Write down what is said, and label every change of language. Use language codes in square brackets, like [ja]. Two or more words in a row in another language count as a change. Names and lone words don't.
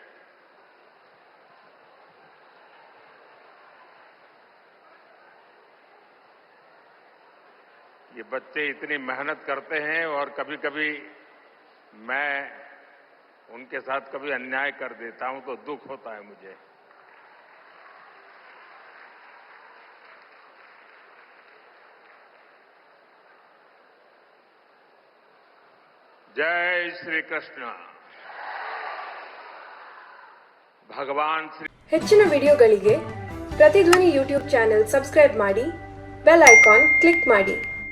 [hi] ये बच्चे इतनी मेहनत करते हैं और कभी कभी मैं उनके साथ कभी अन्याय कर देता हूं तो दुख होता है मुझे। जय श्री कृष्ण। भगवान श्री [kn] ಹೆಚ್ಚಿನ ವಿಡಿಯೋಗಳಿಗೆ ಪ್ರತಿಧ್ವನಿ [en] YouTube channel [kn] ಸಬ್ಸ್ಕ್ರೈಬ್ ಮಾಡಿ, [en] bell icon click [kn] ಮಾಡಿ.